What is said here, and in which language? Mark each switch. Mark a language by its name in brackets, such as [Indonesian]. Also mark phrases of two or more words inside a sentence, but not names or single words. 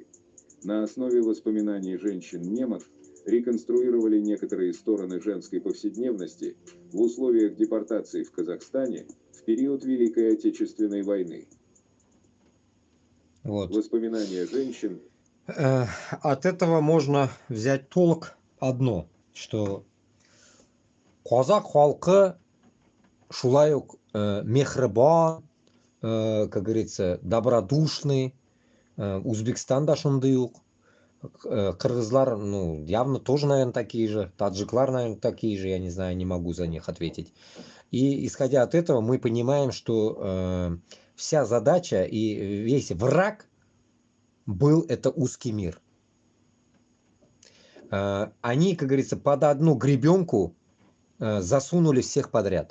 [Russian] На основе воспоминаний женщин-немок реконструировали некоторые стороны женской повседневности в условиях депортации в Казахстане в период Великой Отечественной войны. Вот. Воспоминания женщин. От этого можно взять толк одно, что [Kazakh] қазақ халқы [Tatar] шулай ук мехрибан, [Russian] как говорится, добродушный, [Tatar] Узбекистан да шундай ук, кыргызлар, [Russian] ну, явно тоже, наверное, такие же, таджиклар, наверное, такие же, я не знаю, не могу за них ответить. И исходя от этого мы понимаем, что вся задача и весь враг был это узкий мир. Они, как говорится, под одну гребенку засунули всех подряд.